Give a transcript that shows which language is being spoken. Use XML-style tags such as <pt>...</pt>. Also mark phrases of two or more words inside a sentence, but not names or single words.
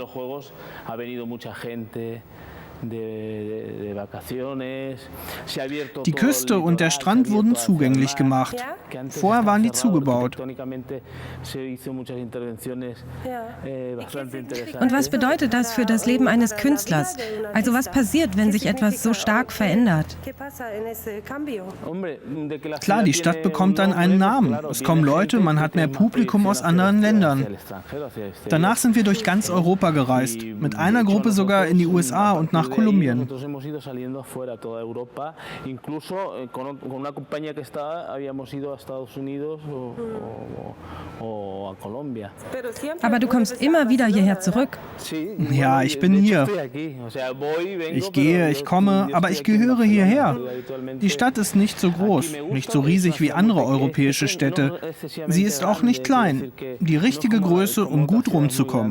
<de>Die Küste und der Strand wurden zugänglich gemacht. Vorher waren die zugebaut. Und was bedeutet das für das Leben eines Künstlers? Also was passiert, wenn sich etwas so stark verändert?</de> <es>¿Qué pasa en ese cambio?</es> <de>Klar, die Stadt bekommt dann einen Namen. Es kommen Leute, man hat mehr Publikum aus anderen Ländern. Danach sind wir durch ganz Europa gereist. Mit einer Gruppe sogar in die USA und nach Kolumbien.</de> <es>Hemos ido saliendo afuera, toda Europa, incluso con una compañía que estaba, habíamos ido a Estados Unidos o a Colombia.</es> <de>Aber du kommst immer wieder hierher zurück. Ja, ich bin hier. Ich gehe, ich komme, aber ich gehöre hierher. Die Stadt ist nicht so groß, nicht so riesig wie andere europäische Städte. Sie ist auch nicht klein. Die richtige Größe, um gut rumzukommen.</de>